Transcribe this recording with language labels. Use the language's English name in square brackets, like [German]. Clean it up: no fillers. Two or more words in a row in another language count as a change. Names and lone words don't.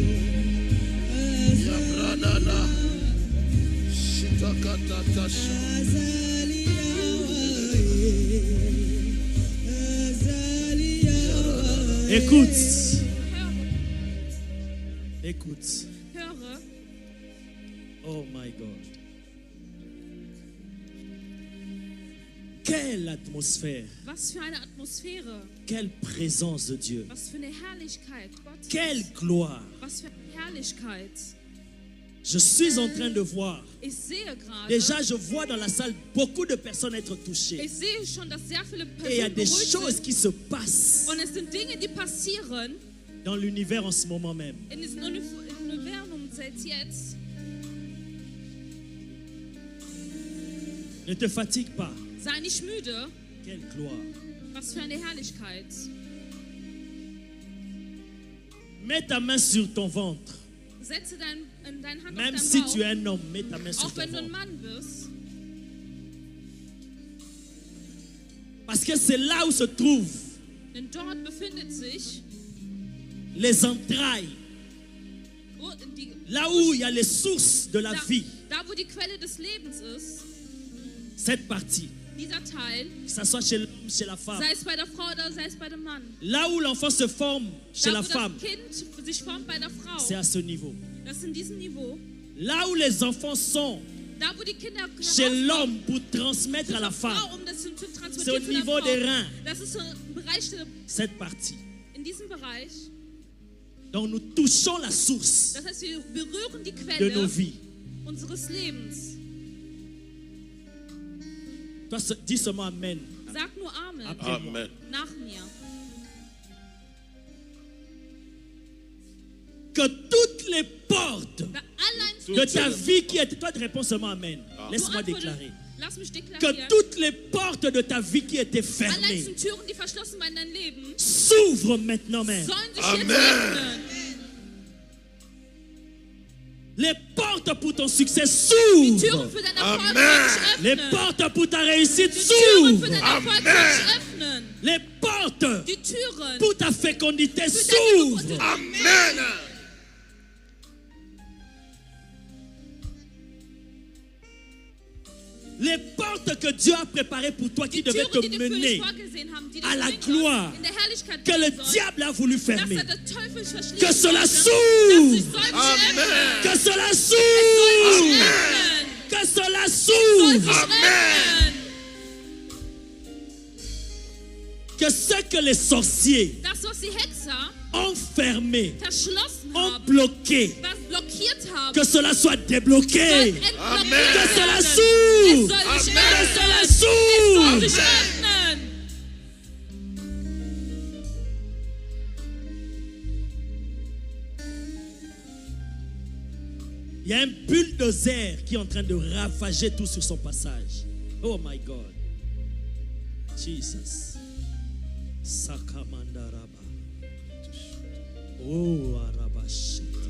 [French] Yabradana. Shitakatasa. Écoute. [German] Höre. [English] Oh my God. [French] Quelle atmosphère. [German] Was für eine Atmosphäre. [French] Quelle présence de Dieu. [German] Was für eine Herrlichkeit Gottes. [French] Quelle gloire. [German] Was für eine Herrlichkeit. [French] Je suis en train de voir. [German] Ich sehe gerade. [French] Déjà, je vois dans la salle beaucoup de personnes être touchées. [German] Ich sehe schon, dass sehr viele [French] Et il y a [German] Personen [French] des [German] berührt [French] choses [German] sind. [French] qui se passent [German] Und es sind Dinge, die passieren [French] dans l'univers en ce moment même. [German] in diesem Universum selbst jetzt. [French] Ne te fatigue pas. [German] Sei nicht müde. [French] Quelle gloire. [German] Was für eine Herrlichkeit. [French] Mets ta main sur ton ventre. [German] Setze deine Hand [French] Même [German] auf [French] si [German] deinen [French] tu es [German] Bauch. [French] un homme, mets ta main sur [German] Auch [French] ton [German] wenn du ein [French] ventre. [German] Mann bist. [French] Parce que c'est là où se trouvent [German] Denn dort befindet sich [French] les entrailles. Là où il y a les sources de la vie. [German] Da, wo die Quelle des Lebens ist, [French] Cette partie. [German] dieser Teil, [French] Que ce soit chez l'homme, chez la femme. [German] sei es bei der Frau oder sei es bei dem Mann. [French] Là où l'enfant se forme chez [German] Da, [French] la [German] wo [French] femme, [German] das Kind sich formt bei der Frau, [French] c'est à ce niveau. [German] das ist in diesem Niveau. [French] Là où les enfants sont [German] Da, wo die Kinder [French] chez [German] herauskommen, [French] l'homme pour transmettre [German] zu [French] à la [German] der [French] femme, [German] Frau, um das zu [French] c'est [German] transportieren [French] au [German] zu der [French] niveau [German] Frau. [French] des reins, [German] Das ist so im Bereich [French] cette partie. [German] in diesem Bereich. [French] Donc nous touchons la source [German] Das heißt, wir berühren die [French] de [German] Quelle [French] nos vies. [German] unseres Lebens. [French] Toi, dis seulement Amen. [German] Sag nur Amen [French] Après moi. Amen. [German] nach mir. [French] Que toutes les portes [German] Da allein [French] de ta vie qui est... Toi, réponds seulement Amen. [German] du [French] Laisse-moi [German] antworte- [French] déclarer. [German] Lass mich [French] Que [German] deklarieren. [French] toutes les portes de ta vie qui étaient [German] Allein [French] fermées [German] sind Türen, die verschlossen waren in deinem Leben, [French] s'ouvrent maintenant même. [German] sollen sich Amen. jetzt öffnen. [French] Les portes pour ton succès [German] Die [French] s'ouvrent. [German] Türen für deinen Erfolg Amen. sollen sich [French] Les [German] öffnen. [French] portes pour ta réussite [German] Die Türen für [French] s'ouvrent. [German] deinen Erfolg Amen. sollen sich öffnen. [French] Les portes [German] Die Türen [French] pour ta fécondité [German] für deine Geburt. [French] s'ouvrent. Amen. Les portes que Dieu a préparées pour toi qui [German] Die [French] devaient [German] Türen, [French] te [German] die die für dich [French] mener [German] vorgesehen haben, die dich [French] à la [German] bringen [French] gloire [German] sollen, in der Herrlichkeit [French] que le [German] bringen sollen, [French] diable a voulu [German] dass [French] fermer. [German] er der Teufel verschließen [French] Que cela [German] wollte, [French] s'ouvre. [German] dass sich soll sich Amen. öffnen. [French] Que cela [German] Soll [French] s'ouvre. [German] sich öffnen. [French] Que cela [German] Soll [French] s'ouvre. [German] sich Amen. öffnen. [French] Que ce que les sorciers [German] Das, was die Hexer [French] ont fermé, [German] verschlossen [French] ont [German] haben, [French] bloqué, [German] was blockiert haben, [French] que cela soit [German] soll [French] débloqué. [German] entblockiert Amen. [French] Que cela [German] werden. Es [French] s'ouvre. [German] soll sich Amen. [French] Que cela [German] öffnen. Es soll sich [French] s'ouvre. [German] öffnen. [French] Il y a un bulldozer qui est en train de ravager tout sur son passage. [English] Oh my God. Jesus. Sakamandaraba. Oh Arabashit.